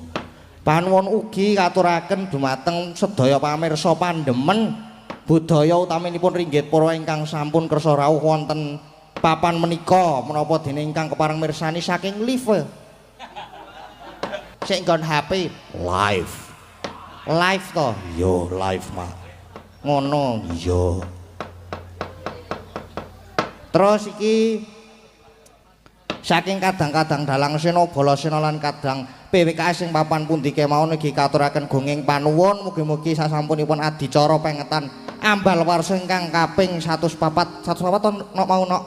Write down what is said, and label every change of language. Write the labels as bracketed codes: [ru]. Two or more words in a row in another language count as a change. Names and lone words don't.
[jv] Panuwun ugi katuraken dumateng sedaya pamirsa pandemen budaya utaminipun ringgit para ingkang sampun kersa rawuh wonten papan menika menapa dene ingkang kepareng mirsani saking live. Sik nggon HP Live. live to. Yo, live, Mak. Ngono. Iya. Terus iki saking kadang-kadang dalang sena bala sena lan kadang PWKS sing papan pundi kemawon ugi katuraken gunging panuwun mugi-mugi sasampunipun adicara pengetan Ambalwarsa ingkang kaping 104 mau nok.